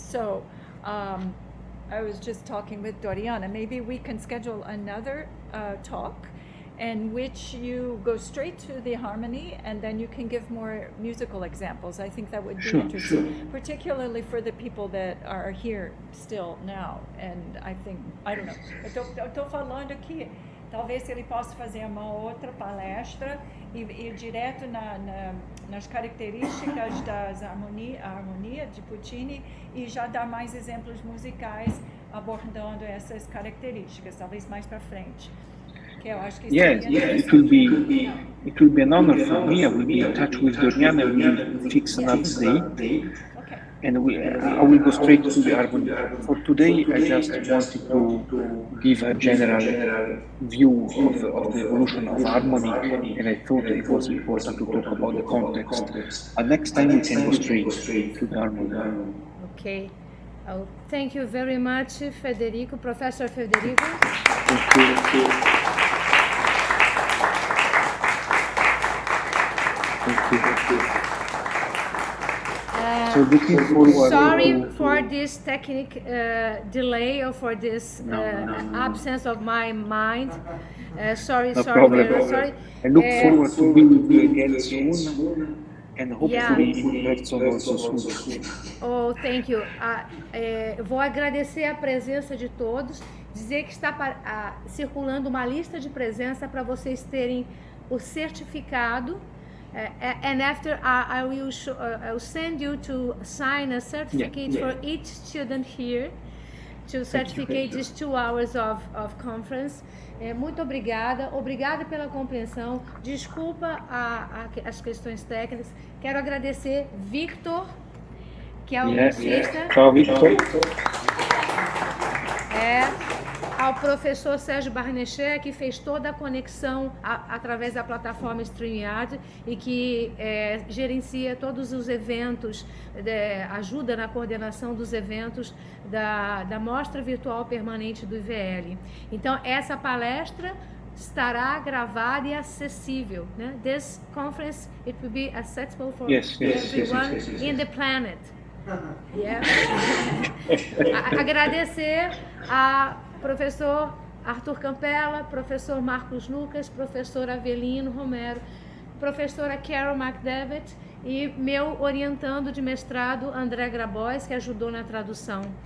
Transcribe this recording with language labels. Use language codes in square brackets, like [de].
[en] So I was just talking with Doriana. Maybe we can schedule another talk in which you go straight to the harmony and then you can give more musical examples. I think that would be interesting, particularly for the people that are here still now. And I think, I don't know, [pt] eu tô falando aqui, talvez ele possa fazer uma outra palestra e ir direto nas características da harmonia de Puccini e já dar mais exemplos musicais abordando essas características, talvez mais para frente. [en] Yes, it will be an honor for me. I will be in touch with Doriana. We will fix another date, and I will go straight to the harmony. For today, I just wanted to give a general view of the evolution of harmony, and I thought it was important to talk about the context. But next time we can go straight to the harmony. Okay. Oh, thank you very much, Federico, Professor Federico. Thank you. So looking forward. Sorry for this technical delay or for this absence of my mind. Sorry. I look forward to be with you again soon, and hopefully in person also soon. Oh, thank you. [pt] Vou agradecer a presença de todos, dizer que está circulando uma lista de presença para vocês terem o certificado. [en] And after I will send you to sign a certificate for each student here to certificate these 2 hours of conference. [pt] Muito obrigada pela compreensão. Desculpa as questões técnicas. Quero agradecer Victor, que é o musicista. Tchau, Victor. Ao professor Sérgio Barnechea, que fez toda a conexão através da plataforma StreamYard e que gerencia todos os eventos, ajuda na coordenação dos eventos da Mostra Virtual Permanente do IVL. Então, essa palestra estará gravada e acessível. Né? [en] This conference, it will be accessible for everyone in the planet. [pt] Agradecer a professor Arthur Campella, professor Marcos Lucas, professor Avelino Romero, professora Carol McDevitt e meu orientando de mestrado André Grabois, que ajudou na tradução.